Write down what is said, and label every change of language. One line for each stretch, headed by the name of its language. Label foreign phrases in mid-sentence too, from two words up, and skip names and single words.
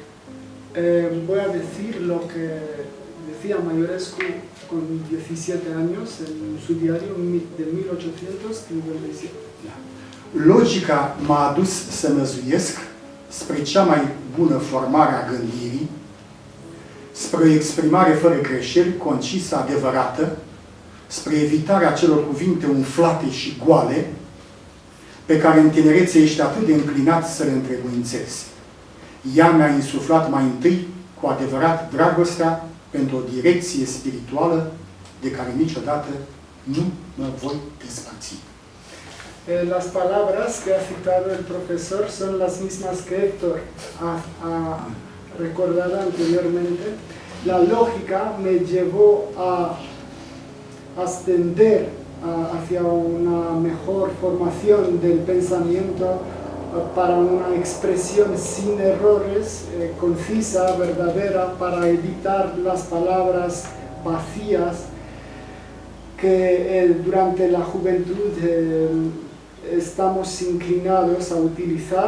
Spanish: Voy a decir lo que decía Maiorescu con 17 años en su diario de 1857.
Romanian: Logica m-a adus să năzuiesc spre cea mai bună formare a gândirii, spre o exprimare fără greșeli, concisă, adevărată, spre evitarea acelor cuvinte umflate și goale, pe care în tinerețe ești atât de înclinat să le întrebuințezi. Ea mi-a insuflat mai întâi, cu adevărat, dragostea pentru o direcție spirituală de care niciodată nu mă voi despărți.
Spanish: Las palabras que ha citado el profesor son las mismas que Héctor ha recordado anteriormente. La lógica me llevó a ascender hacia una mejor formación del pensamiento para una expresión sin errores, concisa, verdadera, para evitar las palabras vacías que durante la juventud estamos inclinados a utilizar.